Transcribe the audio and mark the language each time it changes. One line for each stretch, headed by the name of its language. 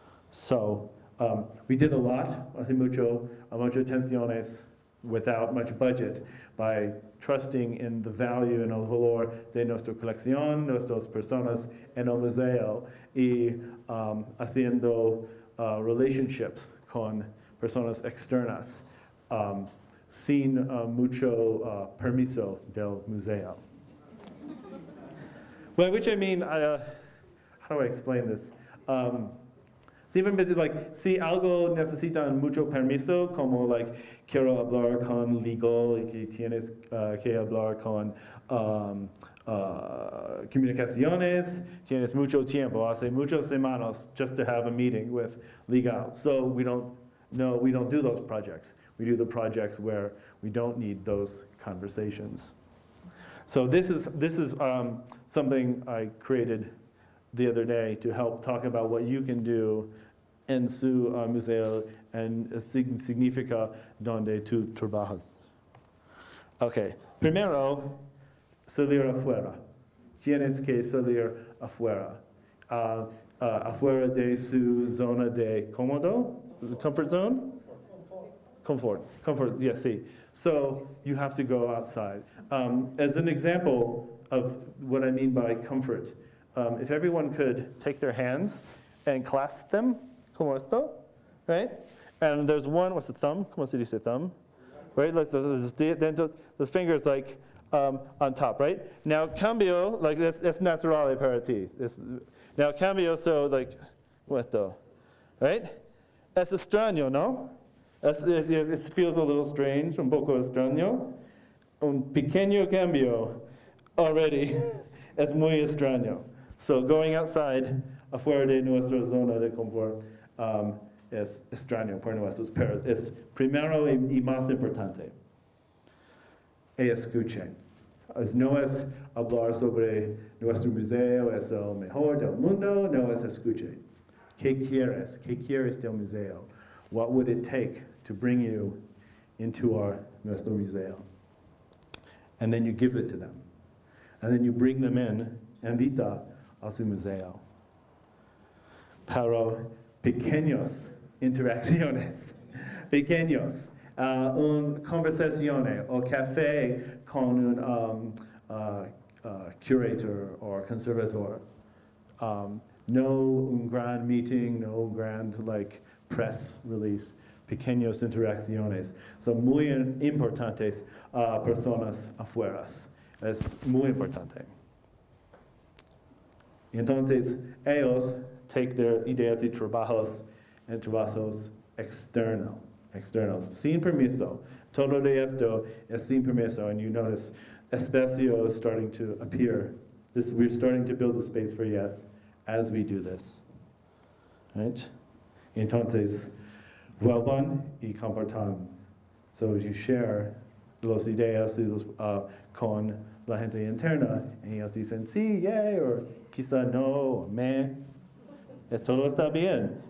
English: So we did a lot,
Spanish: hace muchas atenciones
English: without much budget by trusting in the value and
Spanish: el valor de nuestra colección, nuestras personas en el museo y haciendo
English: relationships
Spanish: con personas externas sin mucho permiso del museo.
English: By which I mean, how do I explain this?
Spanish: Si algo necesitan mucho permiso, como quiero hablar con legal y que tienes que hablar con comunicaciones, tienes mucho tiempo, hace muchas semanas
English: just to have a meeting with legal. So we don't do those projects. We do the projects where we don't need those conversations. So this is something I created the other day to help talk about what you can do
Spanish: en su museo
English: and
Spanish: significa donde tú trabajas.
English: Okay,
Spanish: primero, salir afuera. Tienes que salir afuera. Afuera de su zona de cómodo,
English: comfort zone? Comfort, yeah, see. So you have to go outside. As an example of what I mean by comfort, if everyone could take their hands and clasp them,
Spanish: como esto,
English: right? And there's one, what's the thumb?
Spanish: Como se dice
English: thumb? Right? The fingers on top, right? Now cambio, that's natural
Spanish: para ti.
English: Now cambio, so
Spanish: esto,
English: right?
Spanish: Es extraño, ¿no?
English: It feels a little strange,
Spanish: un poco extraño. Un pequeño cambio
English: already
Spanish: es muy extraño.
English: So going outside,
Spanish: afuera de nuestra zona de confort, es extraño para nosotros, pero es primero y más importante. Escuchen. No es hablar sobre nuestro museo, es el mejor del mundo, no es escuche. ¿Qué quieres? ¿Qué quieres del museo?
English: What would it take to bring you into
Spanish: nuestro museo?
English: And then you give it to them. And then you bring them in,
Spanish: invita a su museo. Pero pequeños interacciones, pequeños, un conversación o café con un
English: curator or conservator.
Spanish: No un gran meeting,
English: no grand press release,
Spanish: pequeños interacciones. Son muy importantes personas afuera. Es muy importante. Y entonces ellos
English: take their ideas
Spanish: y trabajos externos, sin permiso. Todo de esto es sin permiso,
English: and you notice espacio is starting to appear. We're starting to build the space for yes as we do this. Right?
Spanish: Entonces, vuelvan y compartan.
English: So you share
Spanish: las ideas con la gente interna, y ellos dicen sí, yay, o quizá no, o me. Todo está bien.